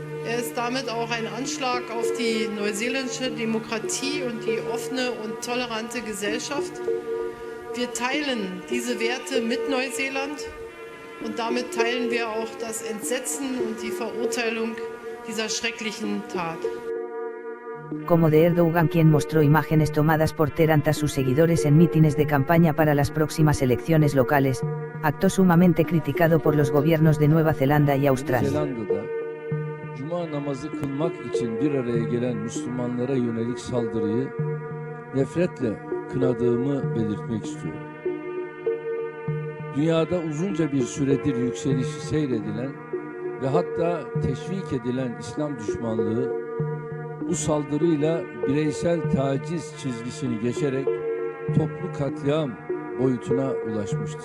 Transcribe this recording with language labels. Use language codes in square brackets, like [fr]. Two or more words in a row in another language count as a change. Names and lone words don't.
[de] Er ist damit auch ein Anschlag auf die neuseeländische Demokratie und die offene und tolerante Gesellschaft. Wir teilen diese Werte mit Neuseeland und damit teilen wir auch das Entsetzen und die Verurteilung dieser schrecklichen Tat. [es] Como de Erdogan, quien mostró imágenes tomadas por Terant a sus seguidores en mítines de campaña para las próximas elecciones locales, acto sumamente criticado por los gobiernos de Nueva Zelanda y Australia. [tr] Cuma namazı kılmak için bir araya gelen Müslümanlara yönelik saldırıyı nefretle kınadığımı belirtmek istiyorum. Dünyada uzunca bir süredir yükselişi seyredilen ve hatta teşvik edilen İslam düşmanlığı bu saldırıyla bireysel taciz çizgisini geçerek toplu katliam boyutuna ulaşmıştır.